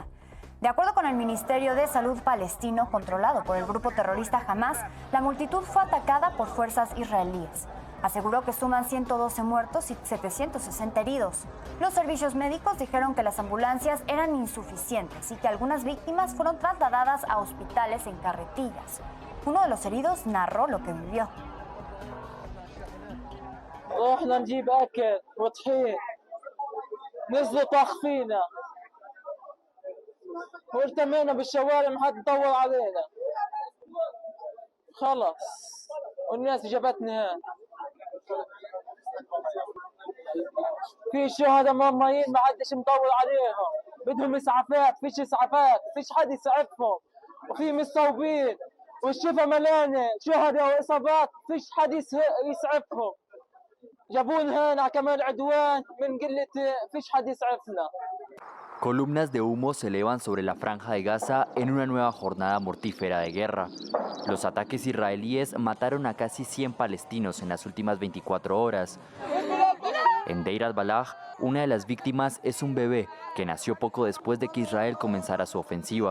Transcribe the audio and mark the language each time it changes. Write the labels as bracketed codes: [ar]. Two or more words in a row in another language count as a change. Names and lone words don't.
[es] De acuerdo con el Ministerio de Salud palestino, controlado por el grupo terrorista Hamas, la multitud fue atacada por fuerzas israelíes. Aseguró que suman 112 muertos y 760 heridos. Los servicios médicos dijeron que las ambulancias eran insuficientes y que algunas víctimas fueron trasladadas a hospitales en carretillas. Uno de los heridos narró lo que vivió. [ar] رحنا نجيب أكل وطحين نزلوا طخ فينا وارتمينا بالشوارع ما حد طول علينا خلص والناس جابتنا هون في شهداء مرميين ما حدش مطول عليهم بدهم اسعافات فيش اسعافات فيش حد يسعفهم وفي مصابين والشفا ملانه شهداء واصابات فيش حد يسعفهم جابونا هنا كمان عدوان من قلة فيش حد يسعفنا. [es] Columnas de humo se elevan sobre la franja de Gaza en una nueva jornada mortífera de guerra. Los ataques israelíes mataron a casi 100 palestinos en las últimas 24 horas. En Deir al-Balah, una de las víctimas es un bebé que nació poco después de que Israel comenzara su ofensiva.